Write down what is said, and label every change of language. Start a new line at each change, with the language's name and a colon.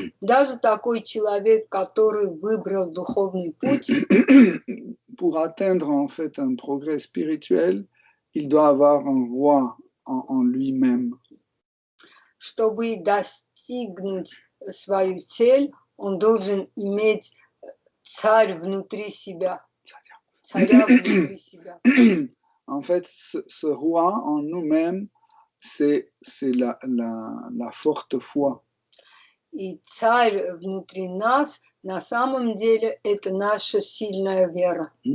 Russian: Даже такой человек, который выбрал духовный путь,
French: pour atteindre en fait un progrès spirituel, il doit avoir un roi en lui-même.
Russian: Чтобы достигнуть свою цель, он должен иметь царь внутри себя. Царя внутри себя.
French: En fait, ce roi en nous-mêmes, c'est la forte foi.
Russian: И царь внутри нас, на самом деле, это наша сильная вера.